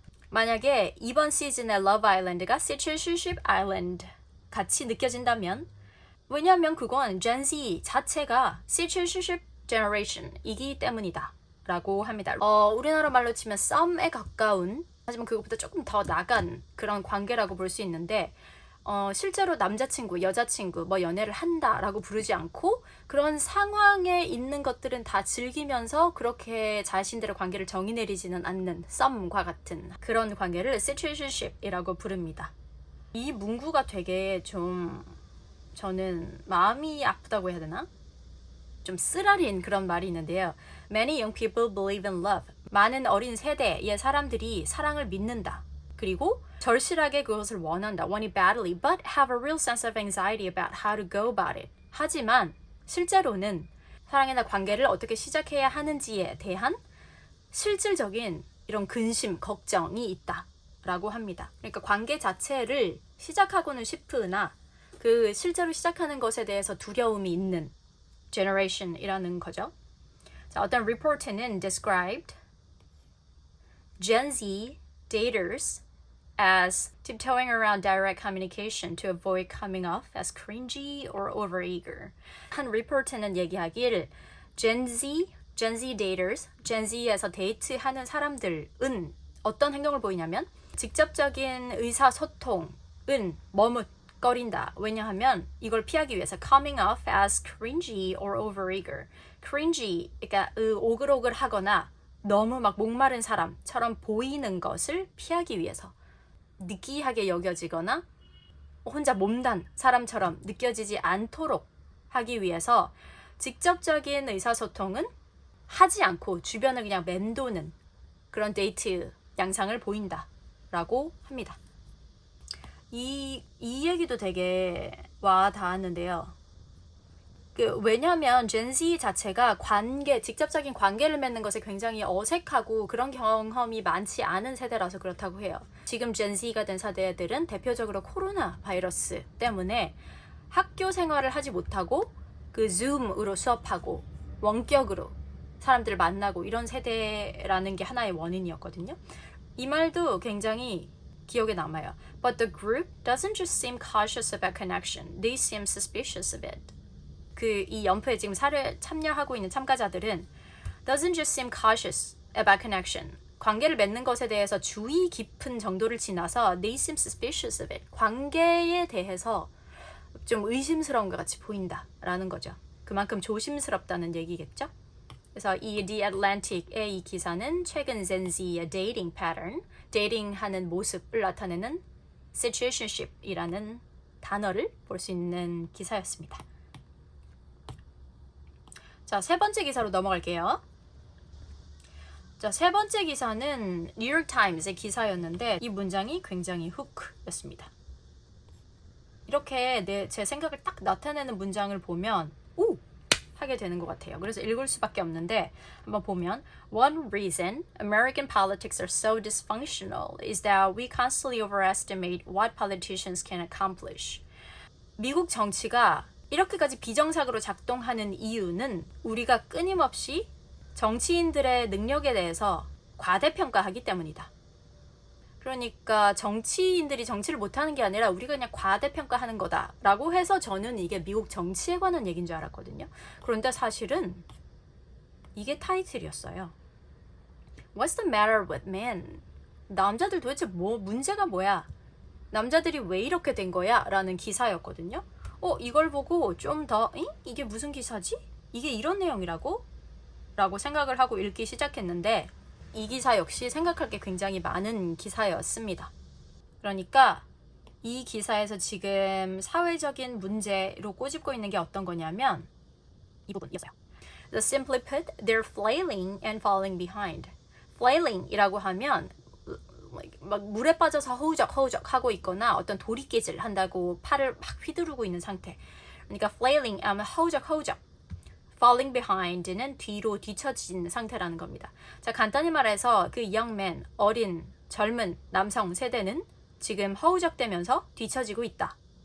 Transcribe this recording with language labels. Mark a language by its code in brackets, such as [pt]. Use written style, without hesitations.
[ko] 만약에 이번 시즌의 Love Island가 Situationship Island 같이 느껴진다면 왜냐하면 그건 Gen Z 자체가 Situationship Generation이기 때문이다 라고 합니다. 우리나라 말로 치면 썸에 가까운 하지만 그것보다 조금 더 나간 그런 관계라고 볼 수 있는데 실제로 남자친구, 여자친구, 뭐 연애를 한다라고 부르지 않고 그런 상황에 있는 것들은 다 즐기면서 그렇게 자신들의 관계를 정의 내리지는 않는 썸과 같은 그런 관계를 situationship이라고 부릅니다. 이 문구가 되게 좀 저는 마음이 아프다고 해야 되나? 좀 쓰라린 그런 말이 있는데요. [en] Many young people believe in love. [ko] 많은 어린 세대의 사람들이 사랑을 믿는다. 그리고 절실하게 그것을 원한다. [en] Want it badly, but have a real sense of anxiety about how to go about it. [ko] 하지만 실제로는 사랑이나 관계를 어떻게 시작해야 하는지에 대한 실질적인 이런 근심, 걱정이 있다. 라고 합니다. 그러니까 관계 자체를 시작하고는 싶으나 그 실제로 시작하는 것에 대해서 두려움이 있는 generation이라는 거죠. 자, 어떤 리포트는 [en] described Gen Z daters as tiptoeing around direct communication to avoid coming off as cringy or overeager. [ko] 한 리포트는 얘기하길 Gen Z daters, Gen Z에서 데이트하는 사람들은 어떤 행동을 보이냐면 직접적인 의사소통은 머뭇거린다. 왜냐하면 이걸 피하기 위해서 [en] coming off as cringy or overeager. [ko] cringy, 그러니까 오글오글하거나 너무 막 목마른 사람처럼 보이는 것을 피하기 위해서 느끼하게 여겨지거나 혼자 몸단 사람처럼 느껴지지 않도록 하기 위해서 직접적인 의사소통은 하지 않고 주변을 그냥 맴도는 그런 데이트 양상을 보인다라고 합니다. 이 얘기도 되게 와 닿았는데요. 왜냐하면 Gen Z 자체가 직접적인 관계를 맺는 것에 굉장히 어색하고 그런 경험이 많지 않은 세대라서 그렇다고 해요. 지금 Gen Z가 된 세대들은 대표적으로 코로나 바이러스 때문에 학교 생활을 하지 못하고 그 Zoom으로 수업하고 원격으로 사람들을 만나고 이런 세대라는 게 하나의 원인이었거든요. 이 말도 굉장히 기억에 남아요. [en] But the group doesn't just seem cautious about connection. They seem suspicious of it. [ko] 이 연프에 지금 참여하고 있는 참가자들은 [en] doesn't just seem cautious about connection. [ko] 관계를 맺는 것에 대해서 주의 깊은 정도를 지나서 [en] they seem suspicious of it. [ko] 관계에 대해서 좀 의심스러운 것 같이 보인다라는 거죠. 그만큼 조심스럽다는 얘기겠죠. 그래서 이 The Atlantic의 이 기사는 최근 Gen Z의 dating pattern, 데이팅하는 모습을 나타내는 situationship이라는 단어를 볼 수 있는 기사였습니다. 자, 세 번째 기사로 넘어갈게요. 자, 세 번째 기사는 뉴욕타임스의 기사였는데 이 문장이 굉장히 훅였습니다. 이렇게 제 생각을 딱 나타내는 문장을 보면 오! 하게 되는 것 같아요. 그래서 읽을 수밖에 없는데 한번 보면 [en] One reason American politics are so dysfunctional is that we constantly overestimate what politicians can accomplish. [ko] 미국 정치가 이렇게까지 비정상으로 작동하는 이유는 우리가 끊임없이 정치인들의 능력에 대해서 과대평가하기 때문이다. 그러니까 정치인들이 정치를 못하는 게 아니라 우리가 그냥 과대평가하는 거다라고 해서 저는 이게 미국 정치에 관한 얘기인 줄 알았거든요. 그런데 사실은 이게 타이틀이었어요. [en] What's the matter with men? [ko] 남자들 도대체 문제가 뭐야? 남자들이 왜 이렇게 된 거야? 라는 기사였거든요. 이걸 보고 좀 더 이게 무슨 기사지? 이게 이런 내용이라고? 라고 생각을 하고 읽기 시작했는데 이 기사 역시 생각할 게 굉장히 많은 기사였습니다. 그러니까 이 기사에서 지금 사회적인 문제로 꼬집고 있는 게 어떤 거냐면 이 부분이었어요. [en] So simply put, they're flailing and falling behind. [ko] Flailing이라고 하면 막 물에 빠져서 허우적 하고 있거나 어떤 도리깨질 한다고 팔을 막 휘두르고 있는 상태. 그러니까 flailing 하면 허우적 falling behind는 뒤로 뒤처진 상태라는 겁니다. 자, 간단히 말해서 그 young man, 어린, 젊은 남성 세대는 지금 허우적대면서 뒤처지고 있다.